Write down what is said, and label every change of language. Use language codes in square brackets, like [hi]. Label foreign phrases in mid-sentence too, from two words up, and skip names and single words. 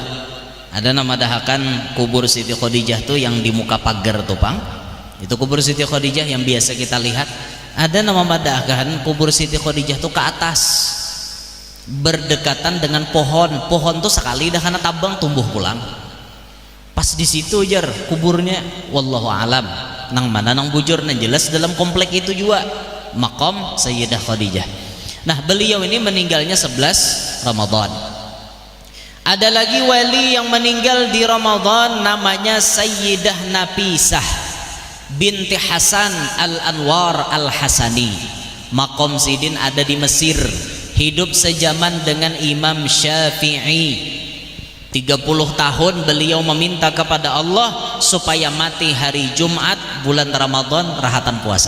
[bjn] Ada nama madahakan kubur Siti Khadijah tuh yang di muka pagar tuh Pang, itu kubur Siti Khadijah yang biasa kita lihat. Ada nama madahakan kubur Siti Khadijah tuh ke atas, berdekatan dengan pohon tuh sekali dah karena tabang tumbuh pulang. Pas di situ jar kuburnya, wallahu alam nang mana nang bujur, nang jelas dalam komplek itu juga makam Sayyidah Khadijah. [id] Nah beliau ini meninggalnya 11 Ramadan. Ada lagi wali yang meninggal di Ramadan, namanya Sayyidah Nafisah binti Hasan Al-Anwar Al-Hasani. [bjn] Makam sidin ada di Mesir, hidup sejaman dengan Imam Syafi'i. 30 tahun beliau meminta kepada Allah supaya mati hari Jumat bulan Ramadan rahatan puasa.